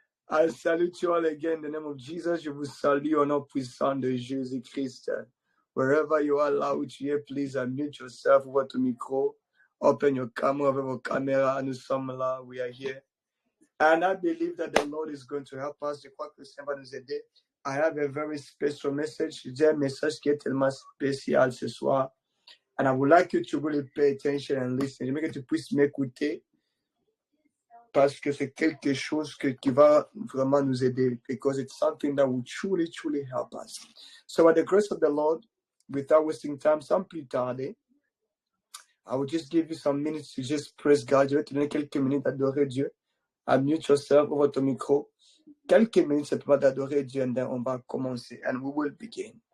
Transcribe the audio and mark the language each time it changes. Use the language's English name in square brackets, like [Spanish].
[English] I salute you all again in the name of Jesus. [French] Je vous salue au nom puissant de Jésus-Christ. [English] Wherever you are, [French] là où tu es, [English] please unmute yourself over to micro. Open your camera, open your camera. [French] Nous sommes là, [English] we are here. And I believe that the Lord is going to help us. [French] Je crois que le Seigneur va nous aider. [English] I have a very special message. [French] J'ai un message qui est tellement spécial ce soir. [English] And I would like you to really pay attention and listen. [French] J'aimerais que tu puisses m'écouter parce que c'est quelque chose qui va vraiment nous aider. [English] Because it's something that will truly, truly help us. So by the grace of the Lord, without wasting time, [French] sans plus tarder, [English] I will just give you some minutes to just praise God. [French] Je vais te donner quelques minutes d'adorer Dieu. [English] Unmute yourself over [French] ton micro. Quelques minutes simplement d'adorer Dieu, [English] and then [French] on va commencer. [English] And we will begin.